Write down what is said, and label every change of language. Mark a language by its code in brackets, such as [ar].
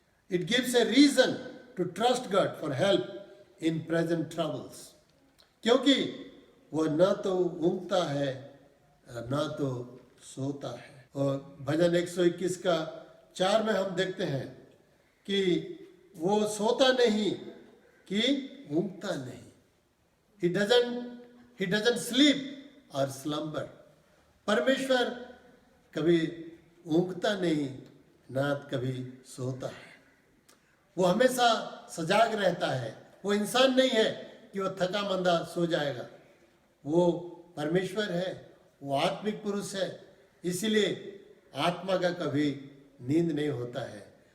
[en] it gives a reason to trust God for help in present troubles, [hi] क्योंकि वह न तो ऊँगता है न तो सोता है। और भजन 121 का 4 में हम देखते हैं कि वो सोता नहीं कि ऊँगता नहीं। [en] He doesn't sleep or slumber. [hi] परमेश्वर कभी ऊँगता नहीं, ना कभी सोता है। वो हमेशा सजाग रहता है। वो इंसान नहीं है कि वो थका मंदा सो जाएगा। वो परमेश्वर है, वो आत्मिक पुरुष है, इसीलिए आत्मा का कभी नींद नहीं होता है।